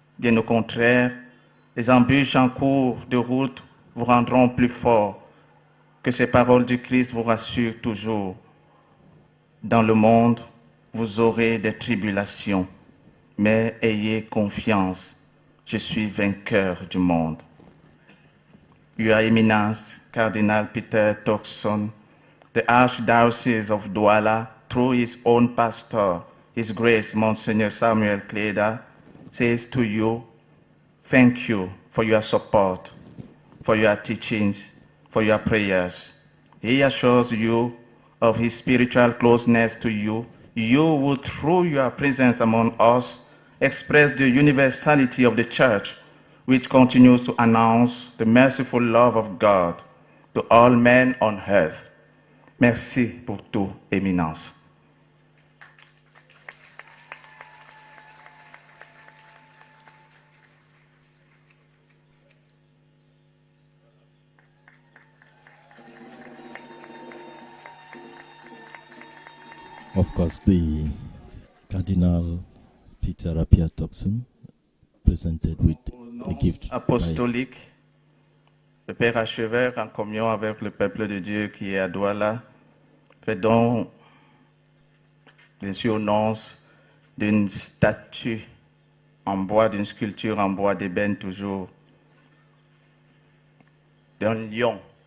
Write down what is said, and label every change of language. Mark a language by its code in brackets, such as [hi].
[fr] Bien au contraire, les embûches en cours de route vous rendront plus fort. Que ces paroles du Christ vous rassurent toujours. Dans le monde, vous aurez des tribulations, mais ayez confiance. Je suis vainqueur du monde. [en] Your Eminence, Cardinal Peter Turkson, the Archdiocese of Douala, through his own pastor, His Grace Monsignor Samuel Cleda, says to you, thank you for your support, for your teachings, for your prayers. He assures you of his spiritual closeness to you. You will, through your presence among us, express the universality of the Church, which continues to announce the merciful love of God to all men on earth. [fr] Merci pour tout, Éminence. [en] Of course, the Cardinal Peter Appiah Turkson presented with a gift [fr] apostolique. Le Père Archevêque, en communion avec le peuple de Dieu qui est à Douala, fait donc, bien sûr, annonce d'une statue en bois, d'une sculpture en bois d'ébène toujours, d'un lion.